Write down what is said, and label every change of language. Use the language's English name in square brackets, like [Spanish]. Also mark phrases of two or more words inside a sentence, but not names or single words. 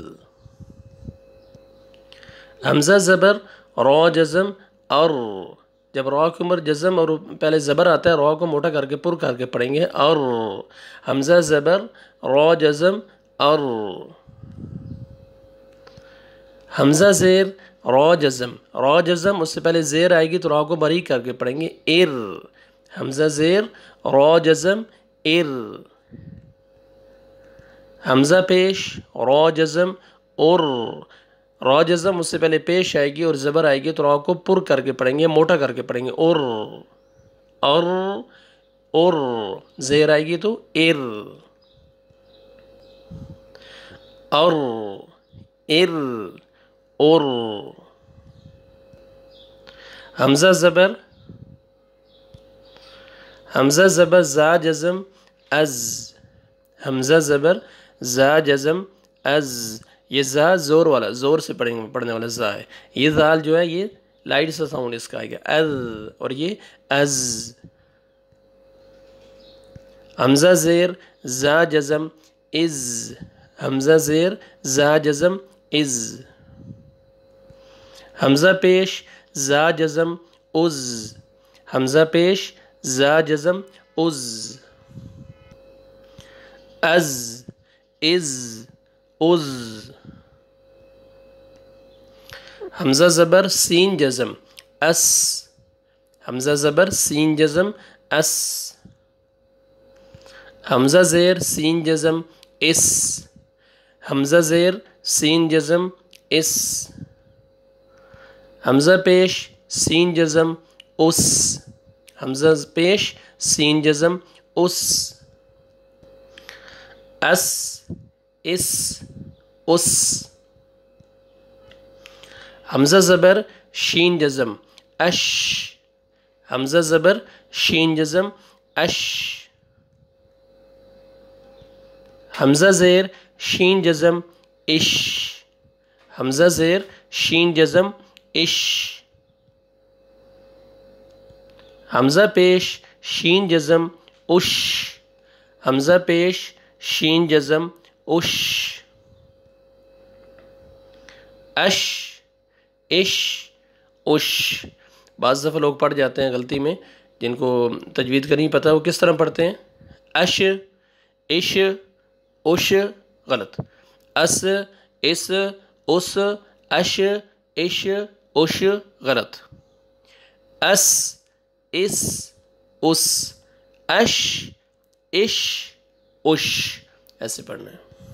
[Urdu] حمزہ زبر را جزم اور، جب را کے عمر جزم اور پہلے زبر آتا ہے را کو موٹا کر کے پر کر کے پڑھیں گے، اور حمزہ زبر را جزم اور، حمزہ زیر را جزم، را جزم اس سے پہلے زیر آئے گی تو را کو باریک کر کے پڑھیں گے، ار، حمزہ زیر را جزم ار، حمزہ پیش را جزم اور، را جزم اس سے پہلے پیش آئے گی اور زبر آئے گی تو را کو پر کر کے پڑھیں گے، موٹا کر کے پڑھیں گے، اور اور زیر آئے گی تو ار، اور ار اور۔ حمزہ زبر، حمزہ زبر زا جزم از، حمزہ زبر زا جزم از، یہ زا زور والا، زور سے پڑھنے والا زا ہے، یہ زال جو ہے یہ لائٹ سا ساؤنڈ اس کا آئے گا، از، اور یہ از۔ حمزہ زیر زا جزم از، حمزہ زیر زا جزم از، حمزہ پیش زا جزم از، حمزہ پیش زا جزم از، از از از۔ حمزہ زبر سین جزم اس، حمزہ زبر سین جزم اس، حمزہ زیر سین جزم اس، حمزہ زیر سین جزم اس، حمزہ پیش سین جزم اس، حمزہ پیش سین جزم اس، اس اس اس۔ حمزہ زبر شین جزم اش، حمزہ زبر شین جزم اش، حمزہ زیر شین جزم اش، حمزہ زیر شین جزم اش، حمزہ پیش شین جزم اش، حمزہ پیش شین جزم اش، اش اش اش۔ بعض دفعہ لوگ پڑھ جاتے ہیں غلطی میں، جن کو تجوید کا نہیں پتہ وہ کس طرح پڑھتے ہیں، اش اش اش، غلط، اس اس اس، اش اش اش، غلط، اس اس اس، اش اش اش، ایسے پڑھنا ہے۔